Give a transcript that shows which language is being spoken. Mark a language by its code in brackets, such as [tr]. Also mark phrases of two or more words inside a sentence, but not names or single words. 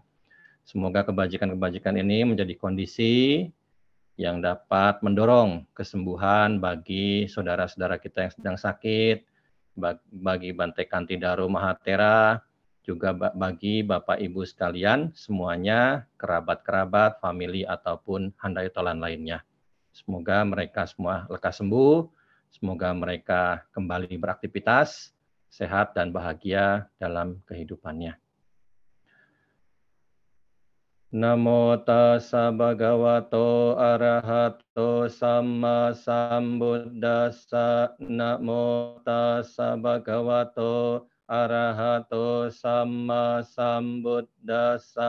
[id] Semoga kebajikan-kebajikan ini menjadi kondisi yang dapat mendorong kesembuhan bagi saudara-saudara kita yang sedang sakit, bagi Bante Kantidaro Mahatera, juga bagi Bapak Ibu sekalian, semuanya, kerabat-kerabat, famili, ataupun handai tolan lainnya. Semoga mereka semua lekas sembuh, semoga mereka kembali beraktivitas, sehat dan bahagia dalam kehidupannya. [pi] Namo tassa bhagavato arahato samma sambuddhassa. Namo tassa bhagavato arahato samma sambuddhassa.